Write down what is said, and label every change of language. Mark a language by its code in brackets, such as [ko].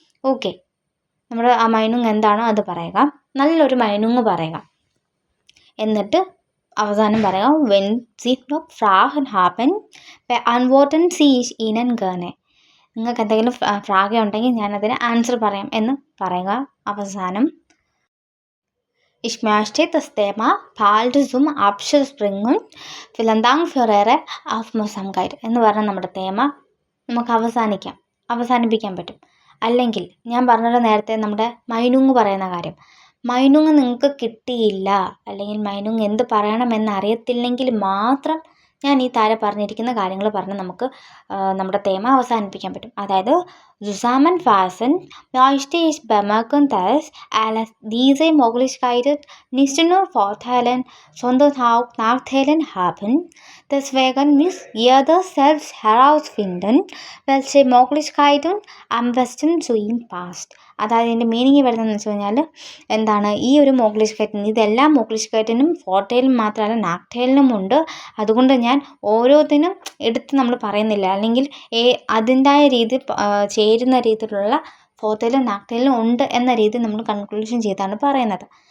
[ml] Okay, നമ്മുടെ ആ മൈനുങ് എന്താണോ അത് പറയുക. നല്ലൊരു മൈനുങ് പറയുക. എന്നിട്ട് അവസാനം പറയുക [de] വെൻ സി ഫ്രാഹൻ ഹാപ്പൻ അൺവോട്ടൻ സീഷ് ഈനൻ ഗേനെ. [ml] നിങ്ങൾക്ക് എന്തെങ്കിലും ഫ്രാഗ ഉണ്ടെങ്കിൽ ഞാനതിന് ആൻസർ പറയാം എന്ന് പറയുക. [de] അവസാനം Ich möchte das Thema bald zum Abschluss bringen. Vielen Dank für Ihre Aufmerksamkeit [ml] എന്ന് പറഞ്ഞാൽ നമ്മുടെ തേമ നമുക്ക് അവസാനിപ്പിക്കാൻ പറ്റും. അല്ലെങ്കിൽ ഞാൻ പറഞ്ഞത് നേരത്തെ നമ്മുടെ മൈനുങ് പറയുന്ന കാര്യം, മൈനുങ് നിങ്ങൾക്ക് കിട്ടിയില്ല അല്ലെങ്കിൽ മൈനുങ് എന്ത് പറയണമെന്ന് അറിയത്തില്ലെങ്കിൽ മാത്രം ഞാൻ ഈ താഴെ പറഞ്ഞിരിക്കുന്ന കാര്യങ്ങൾ പറഞ്ഞ് നമുക്ക് നമ്മുടെ തേമ അവസാനിപ്പിക്കാൻ പറ്റും. [de] അതായത് zusammen fassen möchte ich bemerken, dass alle diese Möglichkeiten nicht nur Vorteile, sondern auch Nachteile haben. Deswegen muss jeder selbst herausfinden, welche Möglichkeiten am besten zu ihm passt. [ml] അതായത് ഇതിൻ്റെ മീനിങ് വരുന്നതെന്ന് വെച്ച് കഴിഞ്ഞാൽ എന്താണ്, ഈ ഒരു മോഗ്ലിഷ്കായിട്ടൻ ഇതെല്ലാ മോഗ്ലിഷ്കായിട്ടനും ഫോർട്ടയിലും മാത്രമല്ല നാക്ടയിലും ഉണ്ട്. അതുകൊണ്ട് ഞാൻ ഓരോന്നിനും എടുത്ത് നമ്മൾ പറയുന്നില്ല, അല്ലെങ്കിൽ അതിൻ്റെതായ രീതി ചേരുന്ന രീതിയിലുള്ള ഫോർട്ടയിലും നാക്ടയിലും ഉണ്ട് എന്ന രീതി നമ്മൾ കൺക്ലൂഷൻ ചെയ്താണ് പറയുന്നത്.